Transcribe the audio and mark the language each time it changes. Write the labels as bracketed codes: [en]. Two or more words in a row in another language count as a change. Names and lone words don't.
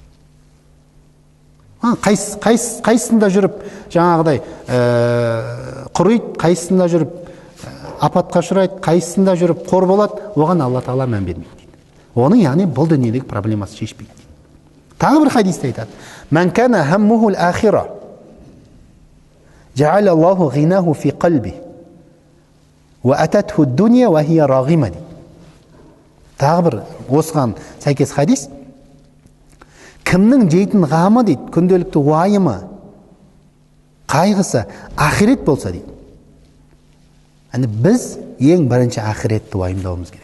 [kk] Қайсысында жүріп жаңағыдай құриды, қайсысында жүріп апатқа ұшырайды, қайсысында жүріп қор болады, оған Алла Тағала мән бермейді дейді. Оның яғни бұл дүниедегі проблемасы шешпейді дейді. Тағы бір хадисте айтады: [ar] "من كان همه الآخرة جعل الله غناه في قلبه وأتته الدنيا وهي راغمة." [kk] Тағы бір осыған сәйкес хадис: кімнің жейтін ғамы дейді, күнделікті уайымы, қайғысы ақирет болса дейді. Біз ең бірінші ақиретті уайымдауымыз керек.